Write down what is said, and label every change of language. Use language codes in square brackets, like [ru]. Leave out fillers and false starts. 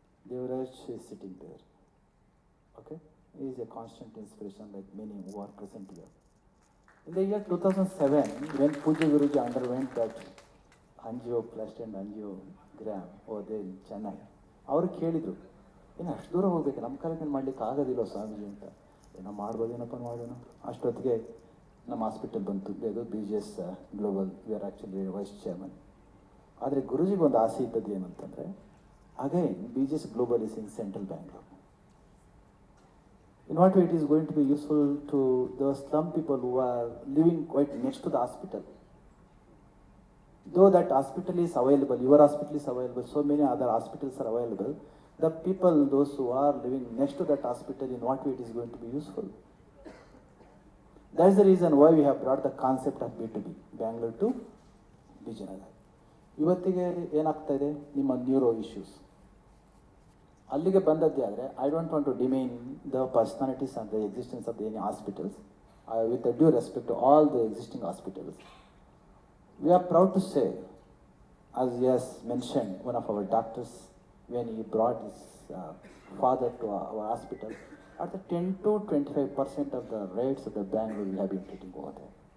[en] Devaraj is sitting there. Okay? He is a constant inspiration like many who are present here. In the year 2007, when Pujya Guruji underwent that angioplasty and angiogram over there in Chennai, [kn] ಅವರು ಕೇಳಿದರು, ಏನು ಅಷ್ಟು ದೂರ ಹೋಗ್ಬೇಕು, ನಮ್ಮ ಕಾಲಕ್ಕೆ ಮಾಡ್ಲಿಕ್ಕೆ ಆಗೋದಿಲ್ಲ ಸ್ವಾಮೀಜಿ ಅಂತ. ಏನೋ ಮಾಡ್ಬೋದೇನಪ್ಪ ಮಾಡೋಣ. ಅಷ್ಟೊತ್ತಿಗೆ ನಮ್ಮ ಹಾಸ್ಪಿಟಲ್ ಬಂತು, ಅದು BGS global, [en] We are actually vice chairman. [kn] ಆದರೆ ಗುರುಜಿಗೆ ಒಂದು ಆಸೆ ಇದ್ದದ್ದು ಏನಂತಂದರೆ, [en] again, BGS Global is in central Bangalore. In what way it is going to be useful to those slum people who are living quite next to the hospital? Though that hospital is available, your hospital is available, so many other hospitals are available, the people, those who are living next to that hospital, in what way it is going to be useful? That is the reason why we have brought the concept of B2B, Bangalore to Vijayanagar. [kn] ಇವತ್ತಿಗೆ ಏನಾಗ್ತಾ ಇದೆ, ನಿಮ್ಮ neuro issues ಅಲ್ಲಿಗೆ ಬಂದದ್ದೇ ಆದರೆ, [en] I don't want to demean the personalities and the existence of the any hospitals, with due respect to all the existing hospitals. We are proud to say, as he has mentioned, one of our doctors, when he brought his father to our hospital, at the 10 to 25% of the rates of the Bangalore will have been treating over there.